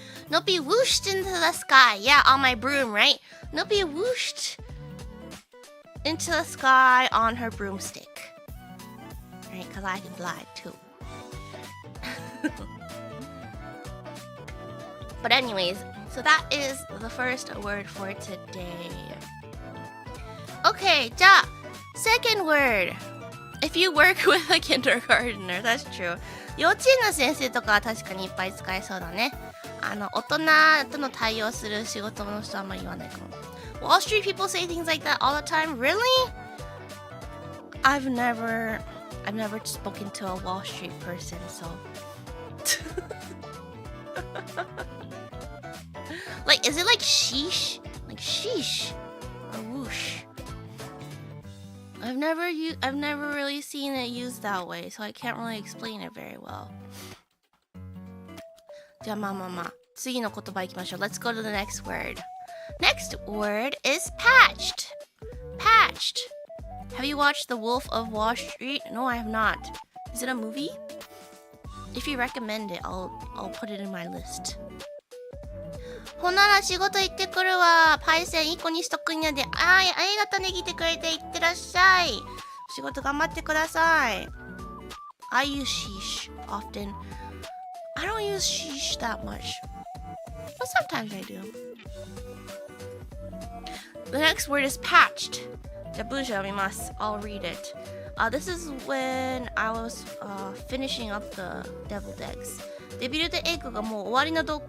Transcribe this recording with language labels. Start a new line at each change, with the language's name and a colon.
English: Nopi whooshed into the sky yeah on my broom right Nopi whooshed into the sky on her broomstick right because I can fly too But anyways, so that is the first word for today. Okay, じゃあ second word. If you work with a kindergartner, that's true.
Japanese: 幼稚園の先生とかは確かにいっぱい使えそうだね。大人との対応する仕事の人はあんまり言わないかも。
English: Wall Street people say things like that all the time. Really? I've never spoken to a Wall Street person, so. Like, is it like sheesh? Like sheesh or whoosh? I've never really seen it used that way, so I can't really explain it very well.
Japanese: じゃあ次の言葉いきましょう。
English: Let's go to the next word. Next word is patched. Patched. Have you watched The Wolf of Wall Street? No, I have not. Is it a movie? If you recommend it, I'll put it in my list.
Japanese: ほんなら仕事行ってくるわ。パイセン1個にしとくんやで。ありがとね、来てくれて。いってらっしゃい。仕事頑張ってください。
English: I use sheesh often. I don't use sheesh that much. But sometimes I do. The next word is patched.
Japanese: じゃあ文章読みます。
English: I'll read it. This is when I was finishing up the deviled eggs.
Japanese: デビルドエッグがもう終わりの